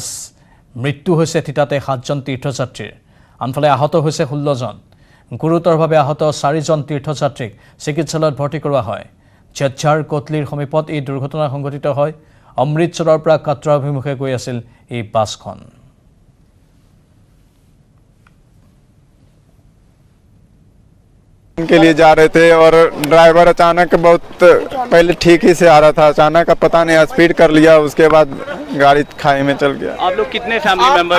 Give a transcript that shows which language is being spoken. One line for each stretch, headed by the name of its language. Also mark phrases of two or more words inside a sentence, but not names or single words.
Assamese: মৃত্যু হৈছে থিতাতে 7জন তীৰ্থযাত্ৰীৰ। আনফালে আহত হৈছে 16জন। গুৰুতৰভাৱে আহত 4জন তীৰ্থযাত্ৰীক চিকিৎসালয়ত ভৰ্তি কৰোৱা হয়। ঝজ্জাৰ কোটলিৰ সমীপত এই দুৰ্ঘটনা সংঘটিত হয়। অমৃতসৰৰ পৰা কাটৰা অভিমুখে গৈ আছিল এই বাছখন।
Hindi: के लिए जा रहे थे और ड्राइवर अचानक बहुत पहले ठीक ही से आ रहा था, अचानक अब पता नहीं स्पीड कर लिया, उसके बाद गाड़ी खाई में चल गया। आप लोग कितने फैमिली मेंबर्स?